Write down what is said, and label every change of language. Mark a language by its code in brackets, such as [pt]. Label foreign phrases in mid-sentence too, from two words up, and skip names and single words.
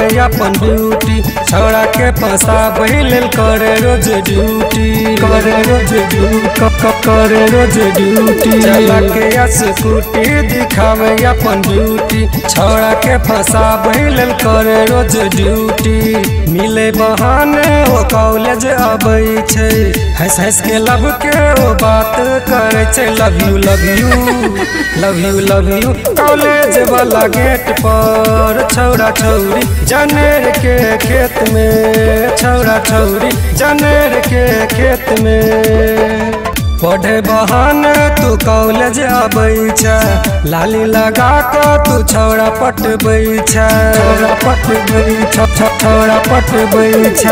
[mai] अपन ब्यूटी, छौड़ा के फंसावे लेल करे रोज ड्यूटी, करे रोज करे रोज ड्यूटी। चला के स्कूटी दिखावे अपन ब्यूटी, छौड़ा के फंसावे लेल करे रोज ड्यूटी। मिले बहाने वो कॉलेज आबै छे, हंस हंस के लब के वो बात करे छे। [en] love you love you love you love you [mai] कॉलेज वाला गेट पर, छौड़ा छौरी जनेर के खेत में, छौड़ा छौरी जनेर के खेत में। पढ़े बहाने तू कॉलेज आबै छ, लाली लगा को तू छौड़ा पटबै छ, छौड़ा पटबै छ, छौड़ा पटबै छ।